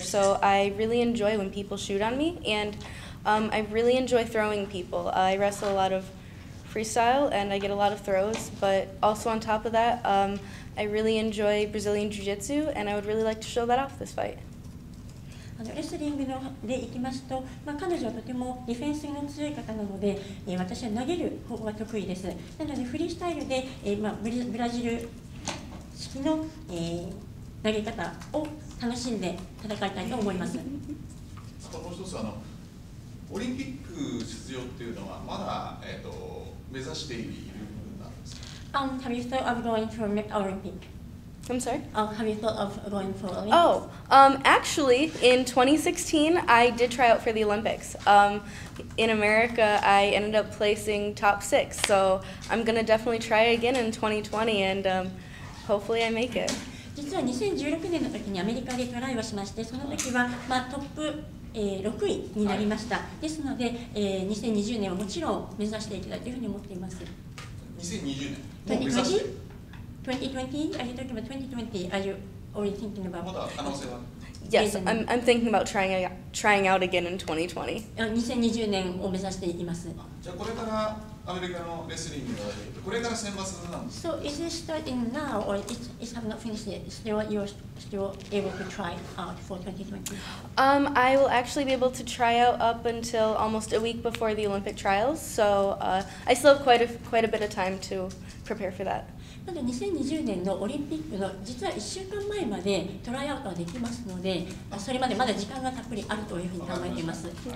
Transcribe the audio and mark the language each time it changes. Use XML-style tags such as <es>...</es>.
<en>So I really enjoy when people shoot on me, and I really enjoy throwing people. I wrestle a lot of freestyle, and I get a lot of throws. But also on top of that, I really enjoy Brazilian Jiu-Jitsu, and I would really like to show that off this fight.</en> <ja>レスリングでいきますと、彼女はとてもディフェンスの強い方なので、私は投げる方が得意です。なのでフリースタイルで、ブラジル式の、投げ方を楽しんで戦いたいと思います。あともう一つオリンピック出場っていうのはまだ、目指している部分なんですか。</ja> <en>Have you thought of going for Olympic? I'm sorry? Have you thought of going for Olympic? Actually, in 2016, I did try out for the Olympics. In America, I ended up placing top 6, so I'm going to definitely try again in 2020, and hopefully I make it.</en> <ja>実は2016年の時にアメリカでトライをしまして、その時は、トップ6位になりました。ですので、2020年はもちろん目指していきたいというふうに思っています。 2020年。</ja> <en>2020? Are you talking about 2020? Are you already thinking about? Yes, I'm thinking about trying out again in 2020.</en> <ja>2020年を目指しています。じゃあこれからアメリカのレスリングがこれから選抜なんですか。</ja> <en>So is it starting now or it have not finished yet? Still you're still able to try out for 2020? I will actually be able to try out up until almost a week before the Olympic trials, so I still have quite a bit of time to prepare for that.</en> <ja>なので2020年のオリンピックの実は1週間前までトライアウトはできますので、それまでまだ時間がたっぷりあるというふうに考えています。</ja>